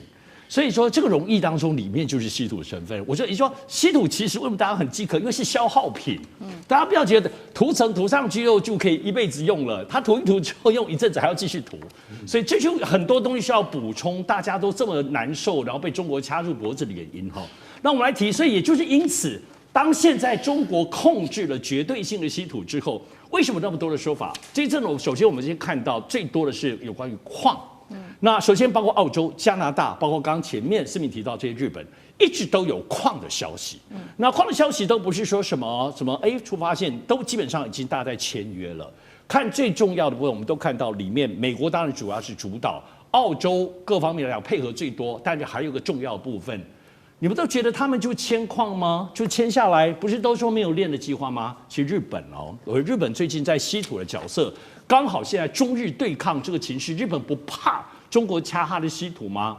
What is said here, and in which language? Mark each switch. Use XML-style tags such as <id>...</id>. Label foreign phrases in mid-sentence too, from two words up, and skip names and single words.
<zh>所以說，這個溶液當中裡面就是稀土成分。我說，你說稀土其實為什麼大家很飢渴？因為是消耗品。大家不要覺得塗層塗上去後就可以一輩子用了，它塗一塗之後用一陣子還要繼續塗。所以這就很多東西需要補充，大家都這麼難受，然後被中國掐入脖子的原因哈。那我們來提，所以也就是因此，當現在中國控制了絕對性的稀土之後，為什麼那麼多的說法？這一陣首先我們先看到最多的是有關於礦。那首先包括澳洲、加拿大，包括剛剛前面思敏提到這些日本，一直都有礦的消息。那礦的消息都不是說什麼出發線，都基本上已經大家在簽約了。看最重要的部分，我們都看到裡面，美國當然主要是主導，澳洲各方面來講配合最多，但是還有個重要的部分，你們都覺得他們就簽礦嗎？就簽下來，不是都說沒有煉的計劃嗎？其實日本日本最近在稀土的角色，剛好現在中日對抗這個情勢，日本不怕中國掐它的稀土嗎？</zh>